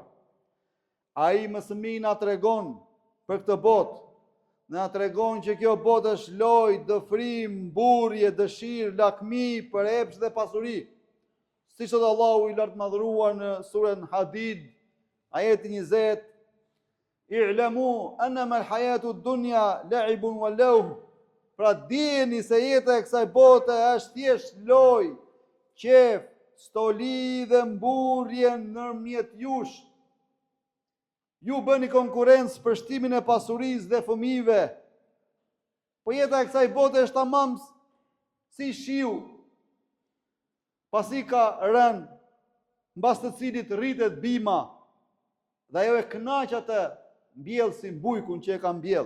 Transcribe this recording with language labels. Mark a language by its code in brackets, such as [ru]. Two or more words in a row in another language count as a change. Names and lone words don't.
[sq] Ai më së miri na tregon për këtë botë, na tregon që kjo botë është lojë, dëfrim, burje, dëshirë, lakmi, për epsh dhe pasuri. Siç thot Allahu i lartë madhruar në surën Hadid, ajeti 20, [ar] اعلموا أنما الحياة الدنيا لعب ولهو. [sq] Pra dijeni se jeta e kësaj bote është thjesht lojë, qef, stoli dhe mburje ndërmjet jush. Ju bëni konkurrencë për shtimin e pasurisë dhe fëmijëve. Po jeta e kësaj bote është tamam si shiu, pasi ka rënë, mbas të cilit rritet bima, dhe ajo e kënaq atë mbjell si bujkun që e ka mbjell.